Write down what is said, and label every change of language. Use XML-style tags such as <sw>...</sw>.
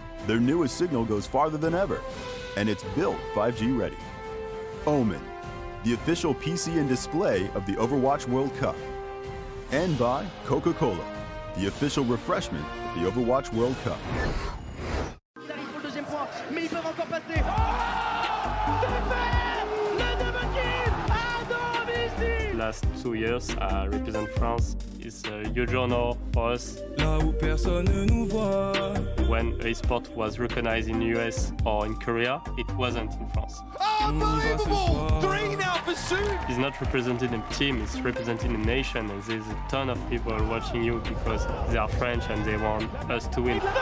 <en>Their newest signal goes farther than ever, and it's built 5G ready. Omen, the official PC and display of the Overwatch World Cup. And by Coca-Cola, the official refreshment of the Overwatch World Cup.</en> <fr>Mais ils peuvent encore passer. Oh, c'est fait! Le double kill à domicile!</fr> <en>Last 2 years, I represent France. It's a huge honor for us.</en> <fr>Là où personne ne nous voit.</fr> <en>When esport was recognized in US or in Korea, it wasn't in France. Unbelievable! 3 now for Soon! It's not representing a team, it's representing a nation, and there's a ton of people watching you because they are French and they want us to win.</en>